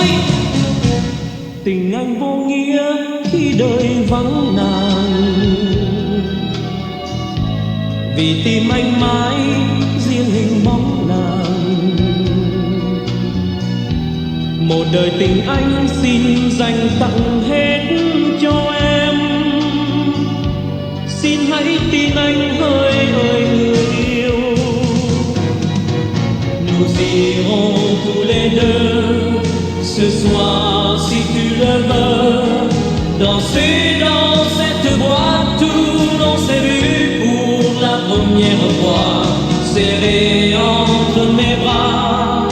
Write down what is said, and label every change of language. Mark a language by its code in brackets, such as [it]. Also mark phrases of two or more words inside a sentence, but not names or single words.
[vi] Tình anh vô nghĩa khi đời vắng nàng, vì tim anh mãi riêng hình bóng nàng. Một đời tình anh xin dành tặng hết cho em, xin hãy tin anh hỡi ơi người yêu. [fr] Nous irons tous les deux ce soir, si tu le veux, danser dans cette boîte où l'on s'est vu pour la première fois, serré entre mes bras.